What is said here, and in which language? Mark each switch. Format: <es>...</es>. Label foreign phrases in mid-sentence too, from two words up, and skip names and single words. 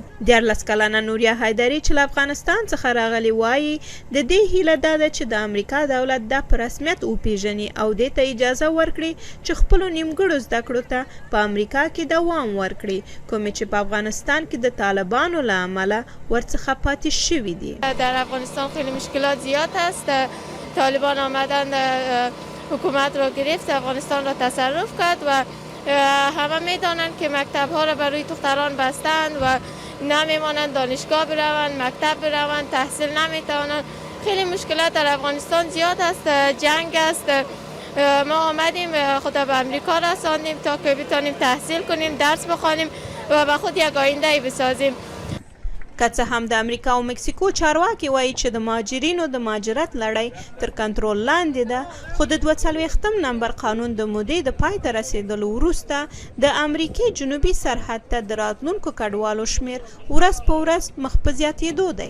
<ps>14 کلنه نوریا حیدري چې له افغانستان څخه راغلي وایي د دې هیله دا ده چې د امریکا دولت دا په رسمیت وپیژني او دې ته اجازه ورکړي چې خپلو نیمګړو زده کړو ته په امریکا کې دوام ورکړي کومې چې په افغانستان کې د طالبانو له امله ورڅخه پاتې شوي دي.</ps> <fa>در افغانستان خیلی مشکلات زیاد هست. طالبان آمدن حکومت را گرفت، افغانستان را تصرف کرد و همه میدانند که مکتب ها را برای دختران بستند و نمیمانند دانشگاه بروند، مکتب بروند، تحصیل نمیتوانند. خیلی مشکلات در افغانستان زیاد است. جنگ است. ما آمدیم خود به امریکا رساندیم تا که بتانیم تحصیل کنیم، درس بخوانیم و به خود یک آینده بسازیم.</fa> <ps>که څه هم د امریکا او مکسیکو چارواکي وایي چې د مهاجرینو د مهاجرت لړۍ تر کنټرول لاندې ده، خو د 42 نمبر قانون د مودې د پای ته رسېدلو وروسته د امریکا جنوبي سرحد ته د راتلونکو کډوالو شمیر ورځ په ورځ مخ په زیاتېدو دی.</ps>